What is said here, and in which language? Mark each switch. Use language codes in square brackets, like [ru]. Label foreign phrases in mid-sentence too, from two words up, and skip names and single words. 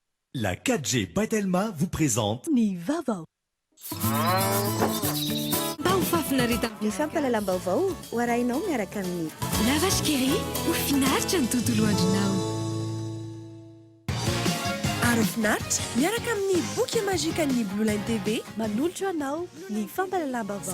[fr] La 4G Batelma vous présente [mg] Ny vaovao. Mba ho fafinareta Ny fampalalam-baovao ho arahinao miaraka amin'ny la vache qui rit ho finaritra ny tontolo andronao. Ary finaritra miaraka amin'ny boky mazika ny Blue Line TV manolotra anao ny fampalalam-baovao.